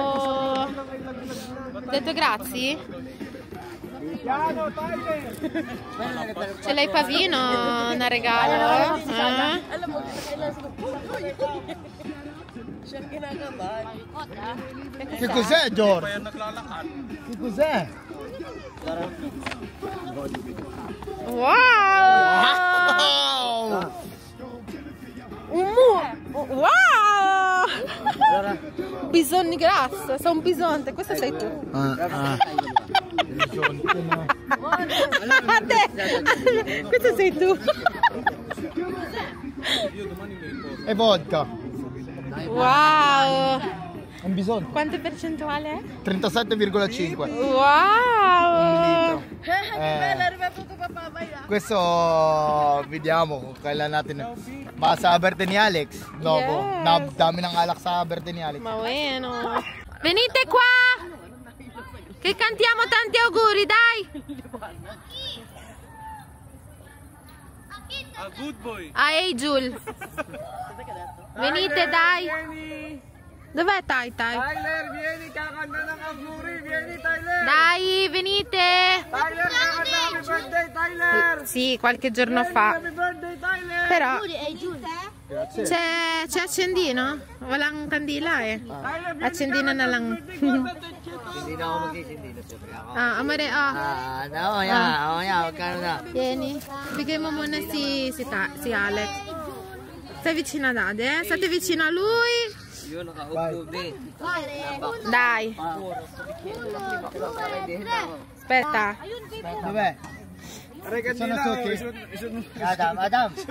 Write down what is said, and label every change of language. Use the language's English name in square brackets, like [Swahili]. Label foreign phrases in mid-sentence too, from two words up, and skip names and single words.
[Italian] Detto grazie? Piano, Thailand. Ce l'hai Pavino? Una regalo? [Filipino] Alam mo, siya kinakabahan. [Italian] Che cos'è, George? [Filipino] Kaya naglalakad. [Italian] Che cos'è? Wow! Wow! Bisogni grasso, sono bisonte, questo sei tu. Questo sei tu. E vodka. Wow! Un bisogno. Quante percentuale è? 37,5. Wow! Questo vediamo [Filipino] kailan natin. Baka sa birthday ni Alex. [Italian] Novo. [Filipino] Yes. Dami ng alak sa birthday ni Alex. [Italian] Ma bueno. Venite qua! Che cantiamo tanti auguri, dai! [English] A good boy. [Italian] Ehi, Jul. Venite, dai. Dov'è Tai Tai? Tyler, vieni, [Filipino] kakanta ng auguri. Vieni, Tyler. [Italian] Dai, venite. Tyler, [Filipino] kakanta [English] happy birthday, [Filipino] Tyler. [Italian] Sì, qualche giorno fa. [English] Happy birthday, Tyler. [Italian] Però Hey, June. c'è accendino? [Filipino] Walang kandila eh. Accendino na lang. Hindi na ako mag-isindi na siyempre ako. [Italian] Amore, [Filipino] Huwag ka na. Vieni. Bigay mo muna si Alex. [Italian] Stai vicino ad Ade, eh? State vicino a lui. [Filipino] Yun, nakahugtog eh. [Italian] Dai. Aspetta. Dov'è? Sono tutti? Adam.